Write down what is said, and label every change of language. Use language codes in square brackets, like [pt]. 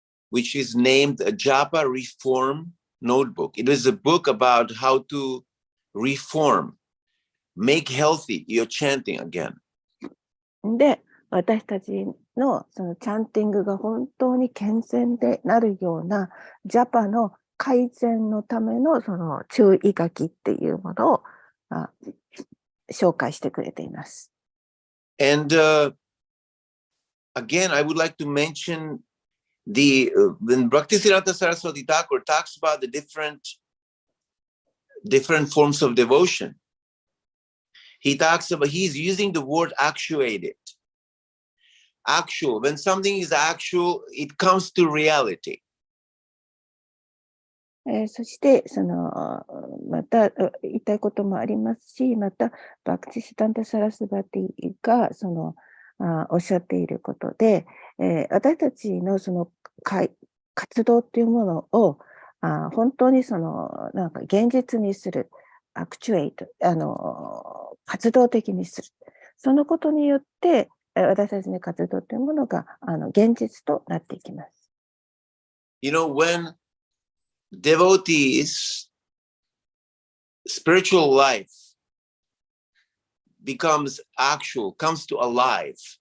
[en] which is named a Japa Reform Notebook. It is a book about how to reform, make healthy your chanting again. [ja] で、私たちのチャンティングが本当に健全でなるようなジャパの改善のための注意書きっていうものを紹介してくれています。 [en] And again, I would like to mention when Bhaktisiddhanta Saraswati Thakur talks about the different forms of devotion, he's using the word actuated. Actual, when something is actual, it comes to reality. [ja] そして、また言いたいこともありますし、また、バクティシタンタ・サラスバティがおっしゃっていることで、私たちの活動っていうものを本当になんか現実にする、アクチュエイト、活動的にする。そのことによって、私たちの活動というものが現実となっていきます。 [en] You know, when devotees' spiritual life comes to alive.